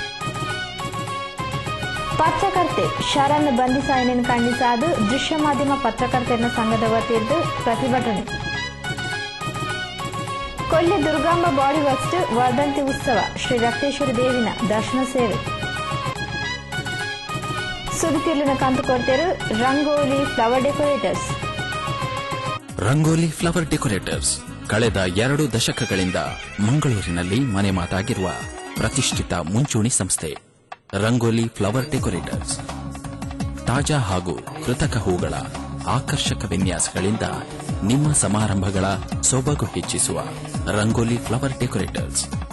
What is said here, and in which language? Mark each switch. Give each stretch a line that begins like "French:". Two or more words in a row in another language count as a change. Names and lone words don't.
Tulu: ಪತ್ರಕರ್ತೆ ಶರಣ್ ಬಂಧಿಸಾಯಣೆಯನ್ನು ಖಂಡಿಸಾದು ದೃಶ್ಯ ಮಾಧ್ಯಮ ಪತ್ರಕರ್ತೆಯರ ಸಂಘದ ವತಿಯಿಂದ ಪ್ರತಿಭಟನೆ. ಕೊಲ್ಲಿ ದುರ್ಗಾಂಬ ಬಾಡಿ ವರ್ಕ್ಸ್ ವರ್ಧಂತಿ ಉತ್ಸವ ಶ್ರೀ ರಕ್ತೇಶ್ವರಿ ದೇವಿನ ದರ್ಶನ ಸೇವೆ. ಸುದ್ದಿತಿರ್ಲಿನ ಕಂತು ಕೊಡ್ತೇರು ರಂಗೋಲಿ ಫ್ಲವರ್ ಡೆಕೋರೇಟರ್ಸ್.
Kannada: ರಂಗೋಲಿ ಫ್ಲವರ್ ಡೆಕೋರೇಟರ್ಸ್ ಕಳೆದ 2 ದಶಕಗಳಿಂದ ಮಂಗಳೂರಿನಲ್ಲಿ ಮನೆ ಮಾತಾಗಿರುವ ಪ್ರತಿಷ್ಠಿತ ಮುಂಚೂಣಿ ಸಂಸ್ಥೆ. ರಂಗೋಲಿ ಫ್ಲವರ್ ಡೆಕೋರೇಟರ್ಸ್ ತಾಜಾ ಹಾಗೂ ಕೃತಕ ಹೂಗಳ ಆಕರ್ಷಕ ವಿನ್ಯಾಸಗಳಿಂದ ನಿಮ್ಮ ಸಮಾರಂಭಗಳ ಸೊಬಗು ಹೆಚ್ಚಿಸುವ ರಂಗೋಲಿ ಫ್ಲವರ್ ಡೆಕೋರೇಟರ್ಸ್.